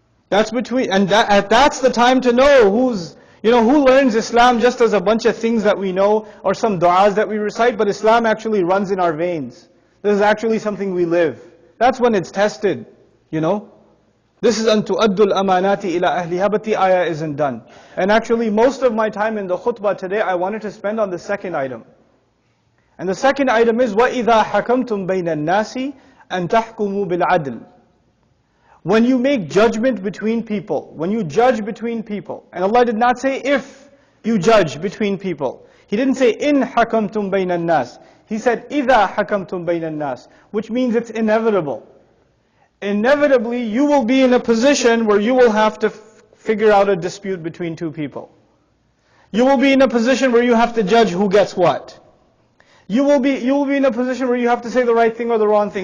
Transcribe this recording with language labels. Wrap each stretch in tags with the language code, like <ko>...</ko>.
<en>That's that's the time to know who learns Islam just as a bunch of things that we know, or some du'as that we recite, but Islam actually runs in our veins. This is actually something we live. That's when it's tested, This is</en> <ar>أَن تُؤَدُّ الْأَمَانَاتِ إِلَىٰ أَهْلِهَا,</ar> <en>but the ayah isn't done. And actually, most of my time in the khutbah today, I wanted to spend on the second item. And the second item is,</en> <ar>وَإِذَا حَكَمْتُمْ بَيْنَ النَّاسِ أَن تَحْكُمُوا بِالْعَدْلِ.</ar> <en>When you make judgment between people, when you judge between people, and Allah did not say if you judge between people. He didn't say</en> <ar>إِن حَكَمْتُمْ بَيْنَ النَّاسِ.</ar> <en>He said</en> <ar>إِذَا حَكَمْتُمْ بَيْنَ النَّاسِ,</ar> <en>which means it's inevitable. Inevitably, you will be in a position where you will have to figure out a dispute between two people. You will be in a position where you have to judge who gets what. You will be in a position where you have to say the right thing or the wrong thing.</en>